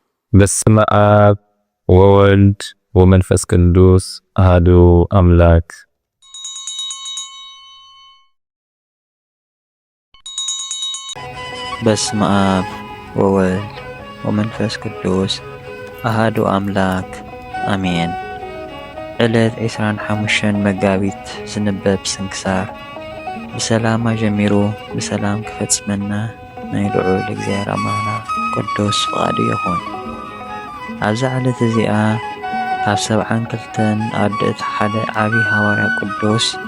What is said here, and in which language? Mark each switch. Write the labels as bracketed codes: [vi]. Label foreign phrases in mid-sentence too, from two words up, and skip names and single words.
[gez] በስመ አብ ወወልድ ወመንፈስ ቅዱስ አሐዱ አምላክ። በስመ አብ ወወልድ ወመንፈስ ቅዱስ አሐዱ አምላክ አሜን። [ti] ዕለት 25 መጋቢት ዝንበብ ስንክሳር ብሰላም ጀሚሩ ብሰላም ክፈጽመና ናይ ልዑል እግዚአብሔር አምላክና ቅዱስ ፈቃዱ ይኹን። ኣብዚ ዕለት እዚኣ ካብ 72 ኣርድእቲ ሓደ ዓብይ ሃዋርያ ቅዱስ